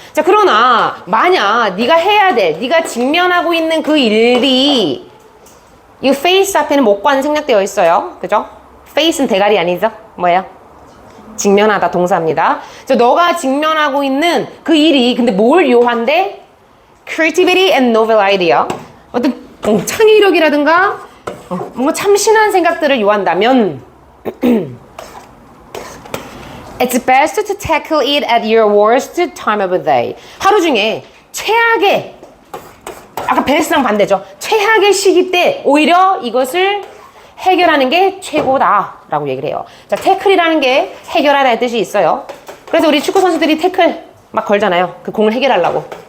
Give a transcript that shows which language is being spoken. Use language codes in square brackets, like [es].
[ko] 자, 그러나 만약 네가 해야 될, 네가 직면하고 있는 그 일이 [en] you face [ko] 앞에는 목과는 생략되어 있어요. 그죠? face는 대가리 아니죠? 뭐예요? 직면하다 동사입니다. 저 너가 직면하고 있는 그 일이 근데 뭘 요한데? [en] creativity and novel idea. [ko] 어떤 창의력이라든가 뭔가 참신한 생각들을 요한다면 [en] It's best to tackle it at your worst time of the day. [ko] 하루 중에 최악의 아까 베스트랑 반대죠. 최악의 시기 때 오히려 이것을 해결하는 게 최고다라고 얘기를 해요. 자, 태클이라는 게 해결하다의 뜻이 있어요. 그래서 우리 축구 선수들이 태클 막 걸잖아요. 그 공을 해결하려고.